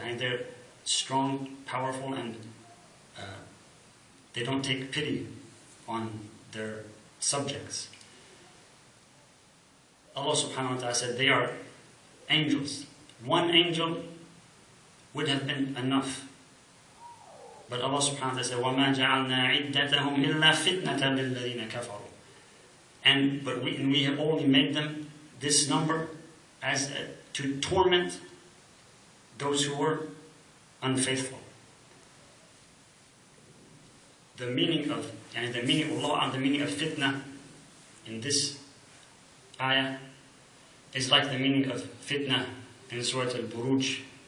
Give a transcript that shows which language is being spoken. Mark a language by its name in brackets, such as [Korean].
[English] And they're strong, powerful, and they don't take pity on their subjects. Allah subhanahu wa ta'ala said they are angels. One angel would have been enough. But Allah subhanahu wa ta'ala said, [Arabic] وَمَا جَعَلْنَا عِدَّتَهُمْ إِلَّا فِتْنَةً لِلَّذِينَ كَفَرُوا. [English] But we have only made them, this number, as to torment those who were unfaithful. The meaning of Allah and the meaning of fitna in this ayah is like the meaning of fitna in Surah Al-Buruj.